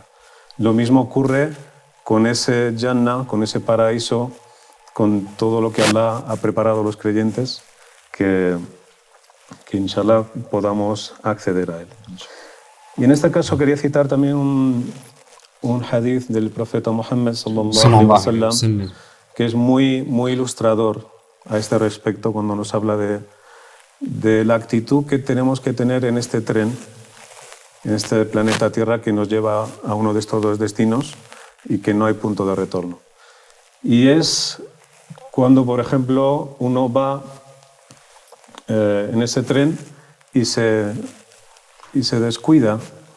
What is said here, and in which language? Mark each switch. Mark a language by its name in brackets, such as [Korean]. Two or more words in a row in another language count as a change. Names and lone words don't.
[Spanish] Lo mismo ocurre con ese Jannah, con ese paraíso, con todo lo que Allah ha preparado a los creyentes, que inshallah podamos acceder a él. Y en este caso quería citar también un hadith del profeta Muhammad [Arabic] صلى الله عليه وسلم, [Spanish] que es muy, muy ilustrador a este respecto cuando nos habla de la actitud que tenemos que tener en este tren, en este planeta Tierra que nos lleva a uno de estos dos destinos y que no hay punto de retorno. Y es cuando, por ejemplo, uno va en ese tren y se descuida, ¿no?